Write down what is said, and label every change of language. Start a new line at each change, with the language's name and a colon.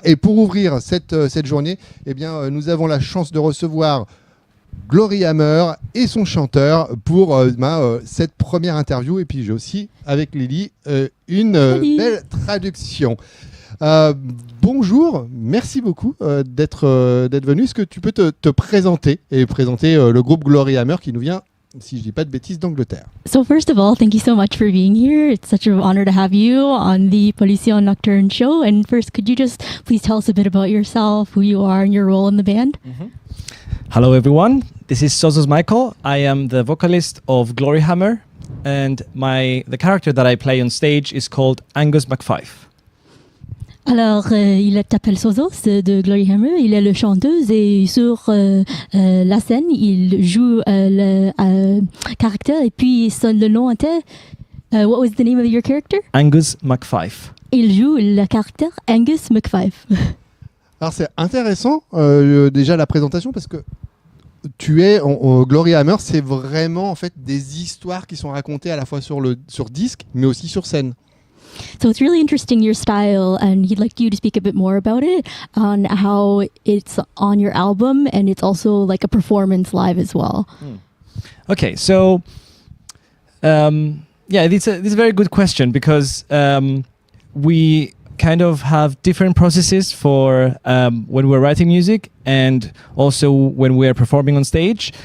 French: Et pour ouvrir cette journée, eh bien, nous avons la chance de recevoir Gloryhammer et son chanteur pour cette première interview. Et puis j'ai aussi, avec Lily, une belle traduction. Bonjour, merci beaucoup d'être venu. Est-ce que tu peux te présenter et présenter le groupe Gloryhammer qui nous vient, si je dis pas de bêtises, d'Angleterre?
English: So first of all, thank you so much for being here. It's such an honor to have you on the Pollution Nocturne show. And first, could you just please tell us a bit about yourself, who you are, and your role in the band? Mm-hmm. Hello everyone, this is Sozos Michael. I am the vocalist of Gloryhammer, and the character that I play on stage is called Angus McFife.
French: Alors, il s'appelle Sozos de Gloryhammer, il est le chanteuse et sur la scène, il joue le caractère et puis le nom était,
English: what was the name of your character? Angus McFife.
French: Il joue le caractère Angus McFife. Alors c'est intéressant déjà la présentation parce que Gloryhammer, c'est vraiment en fait des histoires qui sont racontées à la fois sur disque mais aussi sur scène.
English: So it's really interesting, your style, and he'd like you to speak a bit more about it, on how it's on your album, and it's also like a performance live as well. Okay, so it's a very good question because we kind of have different processes for when we're writing music and also when we're performing on stage.